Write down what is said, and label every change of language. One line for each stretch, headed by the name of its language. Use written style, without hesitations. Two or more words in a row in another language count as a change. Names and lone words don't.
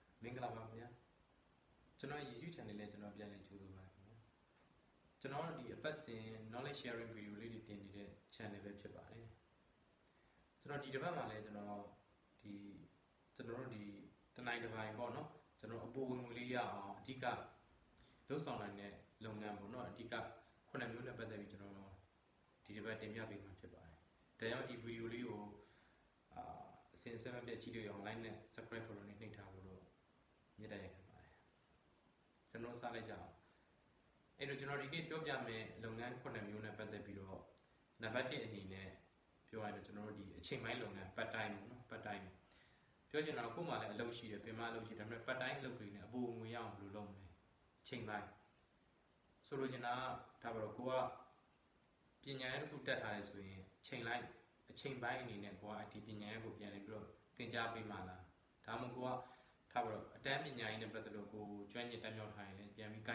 Burmese: မင်္ဂလာပါခင်ဗျာကျွန်တော်
English: YouTube channel
Burmese: နဲ့ကျွန်တော်ပြန်လည်ကြိုဆိုပါခင်ဗျာကျွန်တော်ဒီအပတ်စဉ်
English: knowledge sharing video
Burmese: လေးတွေတင်နေတဲ့ channel ပဲဖြစ် ပါတယ်ကျွန်တော်ဒီတစ်ပတ်မှာလည်းကျွန်တော်တို့ဒီတနိုင်တစ်ပိုင်းပေါ့နော်ကျွန်တော်အပေါ်ဝင်ငွေလေးရအောင် အဓိကလှုပ်ဆောင်နိုင်တဲ့လုပ်ငန်းပေါ့နော်အဓိကခုနှစ်မျိုးနဲ့ပတ်သက်ပြီးကျွန်တော်ဒီတစ်ပတ်တင်ပြပေးမှာဖြစ်ပါတယ်ဒါကြောင့်ဒီ video လေးကိုအစဉ်အဆက်မပြတ်ကြည့်လို့ရအောင် like နဲ့ subscribe ဖို့လည်းနှိပ်ထားဖို့တော့မြတ်တရားခံပါတယ်ကျွန်တော်စလိုက်ကြအောင်အဲ့တော့ကျွန်တော်ဒီနေ့ပြောပြမယ်လုပ်ငန်းခုနှစ်မျိုးနဲ့ပတ်သက်ပြီးတော့နံပါတ်1အနေနဲ့ပြော ရရင်ကျွန်တော်တို့ဒီအချိန်ပိုင်းလုပ်ငန်း
English: part time
Burmese: ပေါ့နော်
English: part time
Burmese: ပြောချင်တာကိုမှလည်းအလုပ်ရှိတယ်ပြင်မအလုပ်ရှိတယ်ဒါပေမဲ့
English: part time
Burmese: အလုပ်တွေနဲ့အပေါ်ငွေရအောင်ဘယ်လိုလုပ်မလဲအချိန်ပိုင်းဆိုလိုချင်တာဒါပါတော့ကိုကပညာရေးတစ်ခုတက်ထားတယ်ဆိုရင်အချိန်ပိုင်းအနေနဲ့ကိုကဒီပညာရေးကိုပြန်လည်ပြီးတော့သင်ကြားပေးမှလားဒါမှမဟုတ်ကိုကထားပါတော့အတန်းပညာရေးနဲ့ပတ်သက်လို့ကိုကျွမ်းကျင်တက်မြောက်ထားရင်လည်းပြန်ပြီး guide